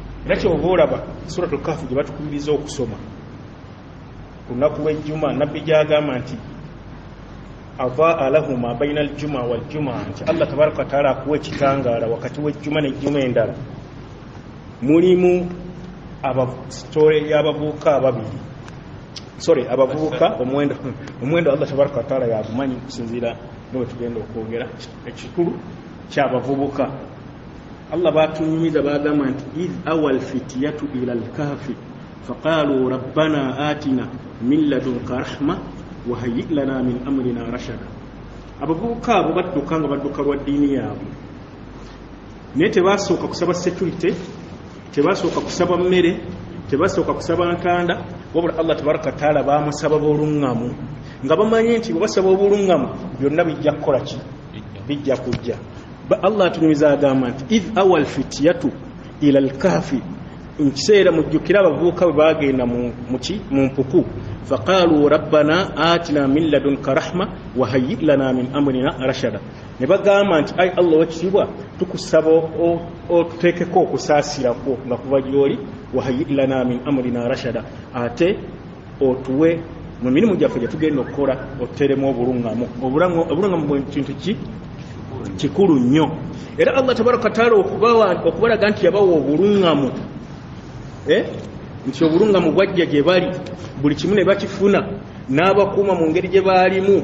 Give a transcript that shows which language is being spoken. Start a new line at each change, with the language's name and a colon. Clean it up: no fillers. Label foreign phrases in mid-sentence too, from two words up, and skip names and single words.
Ganda: nakyo oboolaba suratul kahfi gye batukubiriza okusoma ku lunaku lw'ejjuma nabbi gyagamba nti
Arabic: أضاء له ما بين الجمعة والجمعة,
Ganda: nti Allah
Arabic: تبارك وتعالى
Ganda: akuwa ekitangaala wakati w'ejjuma n'ejjuma endala. Mulimu sitole y'abavubuka ababiri, abavubuka omwendo Allah
Arabic: تبارك وتعالى
Ganda: yagumanyi okusinziira bwe tugenda okwogera ekikulu ky'abavubuka. Allah batunyumiza bagamba nti
Arabic: إذ أوى الفتية إلى الكهف فقالوا ربنا آتنا من لدنك رحمة وهيئ لنا من أمرنا رشدا.
Ganda: Abavubuka abo badduka nga badduka lwa ddiini yaabwe, naye tebasooka kusaba security, tebasooka kusaba mmere, tebasooka kusaba ntanda, wabula Allah
Arabic: تبارك تعالى
Ganda: bamusaba obulungamu nga bamanyi nti bwebasaba obulungamu byonna bijja kukola ki, bijja kujja. Allah atunyumiza agamba nti
Arabic: إذ أوى الفتية إلى الكهف,
Ganda: nkiseera mujjukira abavubuka bwe bagenda mu mpuku,
Arabic: فقالوا ربنا آتنا من لدنك رحمة وهيئ لنا من أمرنا رشدا.
Ganda: Ne bagamba nti ai Allah wekitibwa tukusaba otuteekeko okusaasirako nga kuva gy'oli,
Arabic: وهيئ لنا من أمرنا رشدا,
Ganda: ate otuwe mu mirimu gyaffe gye tugenda okukola otuteremu obulungamu. Obulungamu bwe kintu kikulu nnyo, era Allah
Arabic: تبارك تعالى
Ganda: okubalaga nti yabawa obulungamu, nti obulungamu bwajja gye bali, buli kimu ne bakifuna n'abakuuma mu ngeri gye baalimu.